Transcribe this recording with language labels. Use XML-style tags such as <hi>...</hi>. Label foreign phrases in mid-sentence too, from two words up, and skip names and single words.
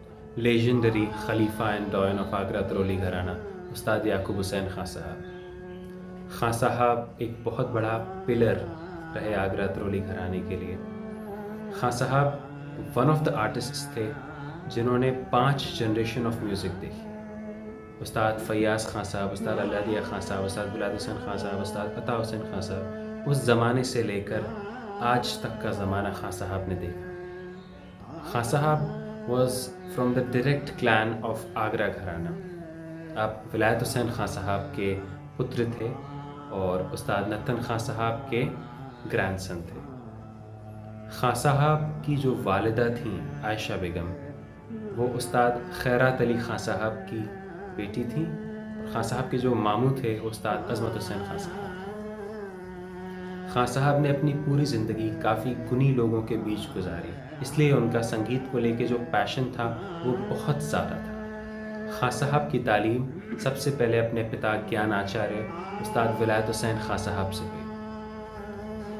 <en>legendary khalifa and doyen of</en> <hi>आगरा तरोली घराना उस्ताद याकूब हुसैन खां साहब। खां साहब एक बहुत बड़ा पिलर रहे आगरा तरोली घराने के लिए। खां साहब</hi> <en>one of the artists</en> <hi>थे जिन्होंने 5</hi> <en>generation of music</en> <hi>देखी। उस्ताद फैयाज़ खां साहब, उस्ताद अल्लादिया खां साहब, उस्ताद बिलाल हुसैन खां साहब, उस्ताद अता हुसैन खां साहब, उस ज़माने से लेकर आज तक का ज़माना खां साहब ने देखा।</hi> <en>खां साहब was from the direct clan of आगरा घराना।</en> <hi>आप विलायत हुसैन खां साहब के पुत्र थे और उस्ताद नतन खां साहब के ग्रैंडसन थे। खां साहब की जो वालिदा थीं आयशा बेगम, वो उस्ताद खैरात अली खां साहब की बेटी थी। खां साहब के जो मामू थे उस्ताद अजमत हुसैन खां साहब। खां साहब ने अपनी पूरी ज़िंदगी काफ़ी गुनी लोगों के बीच गुजारी, इसलिए उनका संगीत को लेके जो पैशन था वो बहुत ज़्यादा था। खां साहब की तालीम सबसे पहले अपने पिता ज्ञान आचार्य उस्ताद विलायत हुसैन खां साहब से हुई।</hi>